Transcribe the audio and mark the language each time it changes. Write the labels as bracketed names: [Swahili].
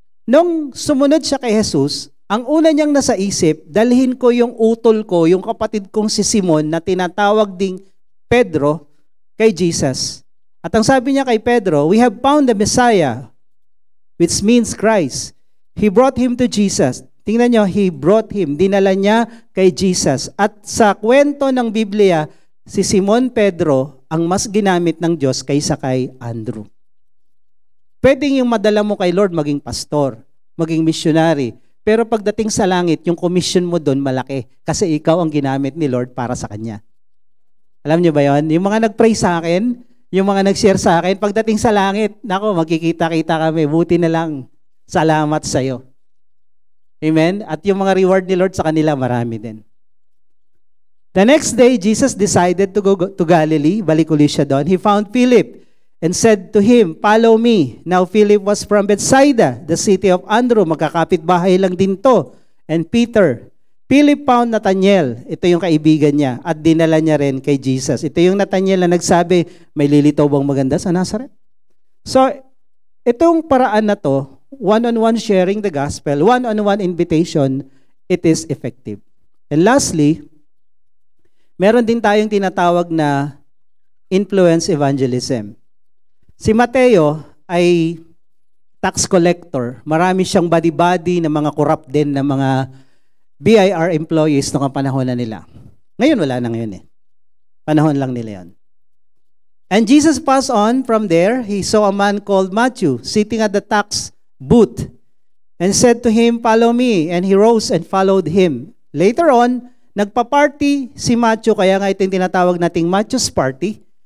[Filipino] Nung sumunod siya kay Jesus, ang una niyang nasa isip, dalhin ko yung utol ko, yung kapatid kong si Simon na tinatawag ding Pedro, kay Jesus. At ang sabi niya kay Pedro, [English] we have found the Messiah, which means Christ. He brought him to Jesus. [Filipino] Tingnan niyo, [English] he brought him. [Filipino] Dinala niya kay Jesus. At sa kwento ng Biblia, si Simon Pedro ang mas ginamit ng Diyos kaysa kay Andrew. Pwedeng yung madala mo kay Lord maging pastor, maging missionary. Pero pagdating sa langit, yung commission mo doon malaki. Kasi ikaw ang ginamit ni Lord para sa Kanya. Alam niyo ba yon? Yung mga nag-pray sa akin, yung mga nag-share sa akin, pagdating sa langit, nako, magkikita-kita kami. Buti na lang. Salamat sa iyo. Amen? At yung mga reward ni Lord sa kanila, marami din. [English] The next day, Jesus decided to go to Galilee. [Filipino] Balik ulit siya doon. [English] He found Philip and said to him, follow me. Now Philip was from Bethsaida, the city of Andrew. [Filipino] Magkakapit bahay lang din to. [English] And Peter. Philip found Nathanael. [Filipino] Ito yung kaibigan niya. At dinala niya rin kay Jesus. Ito yung Nathanael na nagsabi, may lilitaw bang maganda sa Nazareth? [English] So, [Filipino] itong paraan na to, [English] one-on-one sharing the gospel, one-on-one invitation, it is effective. And lastly, meron din tayong tinatawag na influence evangelism. [Filipino] Si Mateo ay tax collector. Marami siyang body-body na mga corrupt din na mga BIR employees noong panahon na nila. Ngayon wala na ngayon eh. Panahon lang nila yon. [English] And Jesus passed on from there. He saw a man called Matthew sitting at the tax booth and said to him, follow me. And he rose and followed him. Later on, [Filipino] nagpa-party si Matthew, kaya nga ito yung tinatawag nating Matthew's party.